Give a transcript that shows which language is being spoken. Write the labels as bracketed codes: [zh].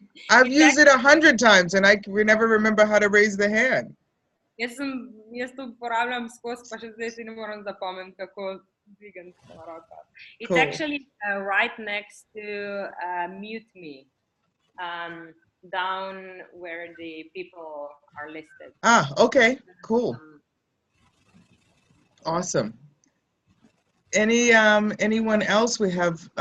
[en] I've used it 100 times and I never remember how to raise the hand. [sl] Jaz to uporabljam skozi, pa še zdaj si ne moram zapomniti, kako dvigam roko. [en] It's actually right next to mute me, down where the people are listed. Okay, cool. Awesome. Anyone else? We have